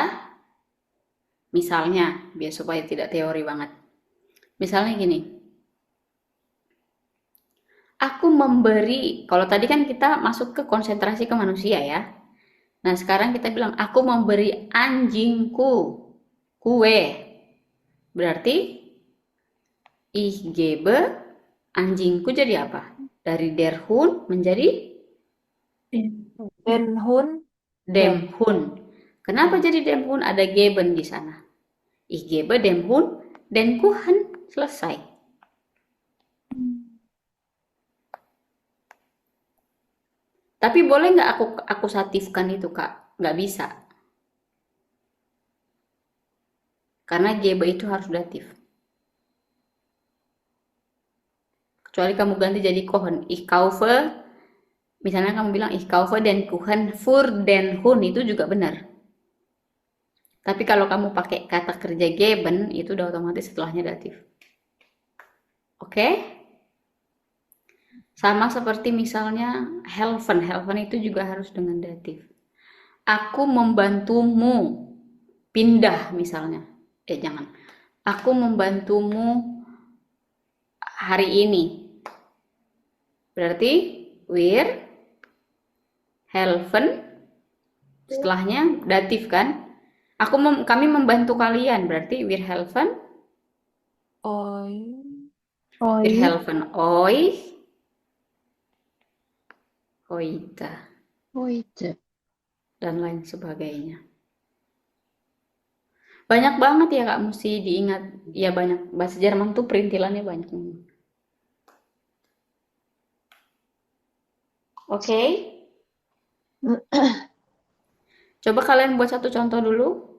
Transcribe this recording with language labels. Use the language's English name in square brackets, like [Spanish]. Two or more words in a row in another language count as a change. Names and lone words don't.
[Indonesian] Misalnya, biar supaya tidak teori banget. Misalnya gini, aku memberi, kalau tadi kan kita masuk ke konsentrasi ke manusia ya. Nah sekarang kita bilang, aku memberi anjingku kue. Berarti, [German] ich gebe [Indonesian] anjingku jadi apa? Dari [German] der Hund [Indonesian] menjadi [German] Den Hund, dem Hund. [Indonesian] Kenapa jadi [German] dem Hund? [Indonesian] Ada geben di sana. [German] Ich gebe dem Hund den Kuchen. [Indonesian] Selesai. Tapi boleh nggak aku akusatifkan itu, Kak? Nggak bisa. Karena gebe itu harus datif. Kecuali kamu ganti jadi Kuchen. [German] Ich kaufe, [Indonesian] misalnya kamu bilang [German] ich kaufe den Kuchen für den Hund, [Indonesian] itu juga benar. Tapi kalau kamu pakai kata kerja geben, itu udah otomatis setelahnya datif. Oke? Sama seperti misalnya helfen. Helfen itu juga harus dengan datif. Aku membantumu pindah misalnya. Jangan. Aku membantumu hari ini. Berarti [German] wir helfen, [Indonesian] setelahnya datif kan? Kami membantu kalian, berarti [German] wir helfen. [Indonesian] Oi, [German] Wir helfen euch heute Heute. [Indonesian] dan lain sebagainya. Banyak banget ya Kak, mesti diingat. Ya banyak, bahasa Jerman tuh perintilannya banyak. Oke? Coba kalian buat satu contoh dulu.